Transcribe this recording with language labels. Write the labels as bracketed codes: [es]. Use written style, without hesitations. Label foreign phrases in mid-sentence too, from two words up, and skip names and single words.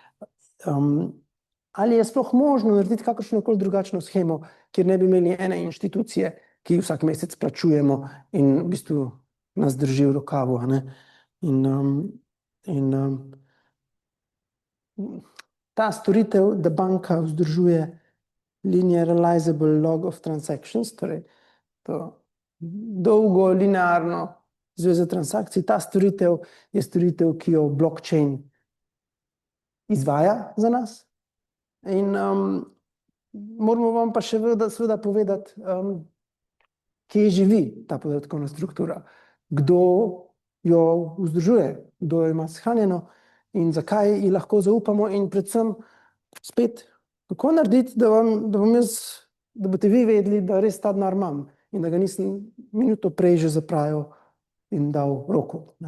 [sl] Ali je sploh možno narediti kakršnokoli drugačno shemo, kjer ne bi imeli ene inštitucije, ki vsak mesec plačujemo in v bistvu nas drži v rokavu. Ta storitev, da banka vzdržuje [en] linearizable log of transactions, [sl] torej to dolgo linearno zvezo transakcij, ta storitev je storitev, ki jo blockchain izvaja za nas. In moramo vam pa še seveda povedati, kje živi ta podatkovna struktura, kdo jo vzdržuje, kdo jo ima shranjeno in zakaj ji lahko zaupamo, in predvsem spet, kako narediti, da boste vi vedeli, da res ta denar imam in da ga nisem minuto prej že zapravil in dal Roku.